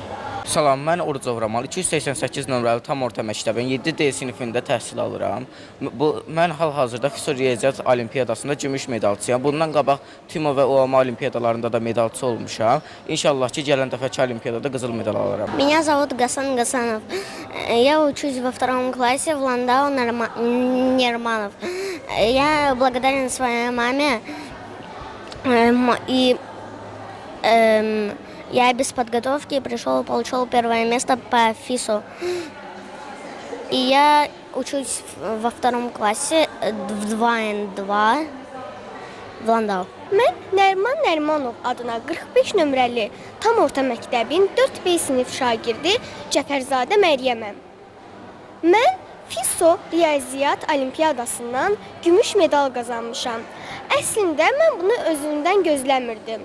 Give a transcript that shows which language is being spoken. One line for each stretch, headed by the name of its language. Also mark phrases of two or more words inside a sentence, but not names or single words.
Azerbaijani: Salam, mən Orucov Ramal, 288 nömrəli tam orta məktəbin 7D sinifində təhsil alıram. Mən hal-hazırda FİSO Riyaziyyat Olimpiyadasında gümüş medalçıyam. Bundan qabaq TÜMO və OMA Olimpiyadalarında da medalçı olmuşam. İnşallah ki, gələn dəfəki Olimpiyadada qızıl medal alaram.
Russian: Меня зовут Гасан Гасанов. Я учусь во 2 классе в Ландау Нерманов. Я благодарен своей маме и я без подготовки пришел и получил первое место по ФИСу. И я учусь во 2 классе в 2N2 в Ландау.
Azerbaijani: Mən Nərman Nərmanov adına 45 nömrəli tam orta məktəbin 4B sinif şagirdi Cəfərzadə Məryəməm. Mən FİSO Riyaziyyat Olimpiyadasından gümüş medal qazanmışam. Əslində mən bunu özümdən gözləmirdim.